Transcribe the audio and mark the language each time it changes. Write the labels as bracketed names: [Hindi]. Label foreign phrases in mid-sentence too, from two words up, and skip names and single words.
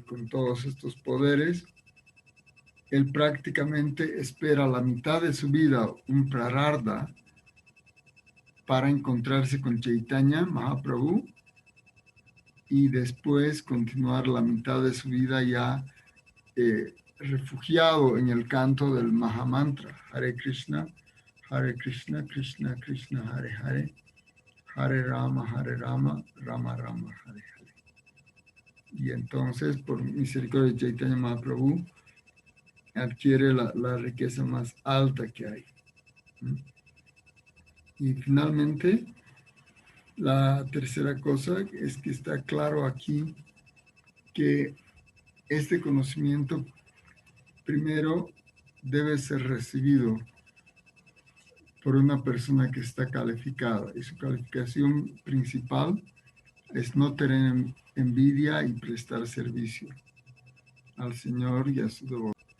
[Spanish] con todos estos poderes, él prácticamente espera la mitad de su vida, un prararda, para encontrarse con Chaitanya Mahaprabhu y después continuar la mitad de su vida ya refugiado en el canto del Mahamantra, [Sanskrit] हरे कृष्ण कृष्ण कृष्ण हरे हरे हरे राम राम राम हरे हरे. [Spanish] Y entonces, por misericordia de Chaitanya Mahaprabhu, adquiere la riqueza más alta que hay. Y finalmente, la tercera cosa es que está claro aquí que este conocimiento primero debe ser recibido por una persona que está calificada y su calificación principal es no tener envidia y prestar servicio al Señor y a su devoto.